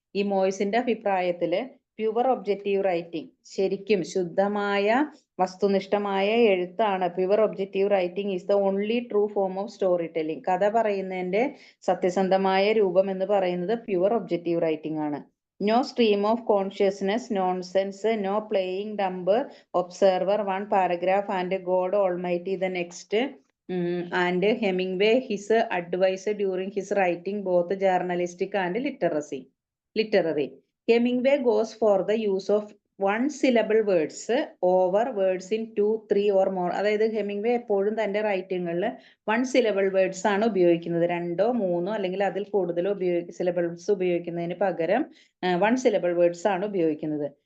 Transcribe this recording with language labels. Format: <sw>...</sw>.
<ml>ഈ മോയ്സിന്റെ അഭിപ്രായത്തില്</ml> <en>pure objective writing,</en> <ml>ശരിക്കും ശുദ്ധമായ വസ്തുനിഷ്ഠമായ എഴുത്താണ്.</ml> <en>Pure objective writing is the only true form of storytelling.</en> <ml>കഥ പറയുന്നതിന്റെ സത്യസന്ധമായ രൂപം എന്ന് പറയുന്നത്</ml> <en>pure objective writing</en> <ml>ആണ്.</ml> <en>No stream of consciousness, nonsense, no playing dumb observer, one paragraph and God Almighty the next. And Hemingway, his advice during his writing, both journalistic and literary. Hemingway goes for the use of one syllable words over words in 2, 3 or more.</en> <ml>അതായത് Hemingway എപ്പോഴും തന്റെ റൈറ്റിങ്ങളിൽ</ml> <en>one syllable words</en> <ml>ആണ് ഉപയോഗിക്കുന്നത്. 2, 3 അല്ലെങ്കിൽ അതിൽ കൂടുതലോ syllables ഉപയോഗിക്കുന്നതിന് പകരം</ml> <en>one syllable words</en> <ml>ആണ് ഉപയോഗിക്കുന്നത്.</ml>